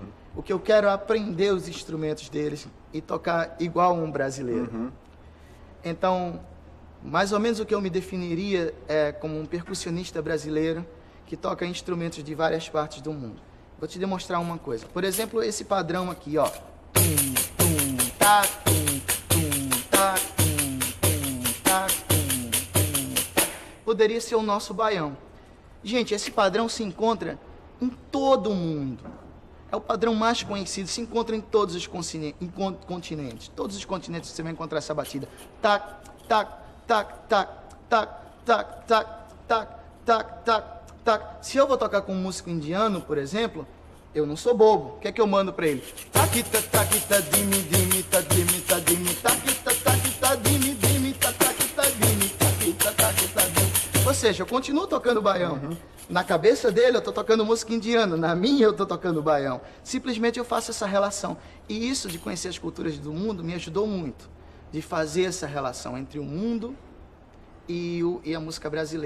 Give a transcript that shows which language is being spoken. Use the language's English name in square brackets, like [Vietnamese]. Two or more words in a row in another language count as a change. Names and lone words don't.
[Portuguese] O que eu quero é aprender os instrumentos deles e tocar igual a um brasileiro. Uhum. Então, mais ou menos o que eu me definiria é como um percussionista brasileiro que toca instrumentos de várias partes do mundo. Vou te demonstrar uma coisa. Por exemplo, esse padrão aqui, ó. Tum, tum, tá, tum, tum, tá, tum, tum, tá, tum, tum, tá. Poderia ser o nosso baião. Gente, esse padrão se encontra em todo o mundo. É o padrão mais conhecido, se encontra em todos os continentes. Todos os continentes você vai encontrar essa batida. Tac, tac, tac, tac, tac, tac, tac, tac, tac, tac. Se eu vou tocar com um músico indiano, por exemplo, eu não sou bobo. O que é que eu mando pra ele? Taquita, taquita, dimi, dimi, ta, dimi, ta, dimi, taquita, taquita, dimi, dimi, ta, taquita, dimi, taquita, taquita, dimi. Ou seja, eu continuo tocando baião. Uhum. Na cabeça dele eu tô tocando música indiana, na minha eu tô tocando baião. Simplesmente eu faço essa relação. E isso de conhecer as culturas do mundo me ajudou muito. De fazer essa relação entre o mundo e a música brasileira.